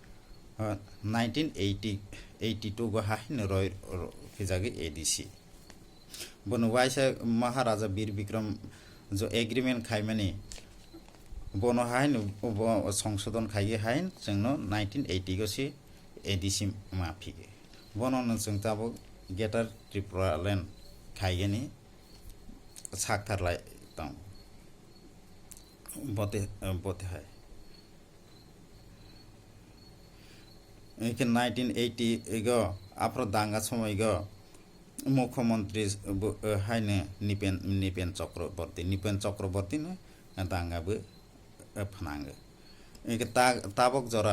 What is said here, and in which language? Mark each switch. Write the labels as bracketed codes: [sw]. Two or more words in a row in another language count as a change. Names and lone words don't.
[trp] 1982 गो हाहिन रय फिजागे एडीसी बनो वाइसा महाराजा वीर विक्रम जो एग्रीमेंट खाइमानि बनो हाहिन संशोधन खाइगे हाहिन जोंनो 1980 गो सि एडीसी माफिगे बनो जों ताबो गेटार त्रिपुरा लैंड खाइगेनि साखथारलाय दं बोते है एके 1980 गो आफ्रो दांगा समय गो मुख्यमंत्री हायने निपेन चक्रवर्ती ने दांगा बो फनांगे एके ताबक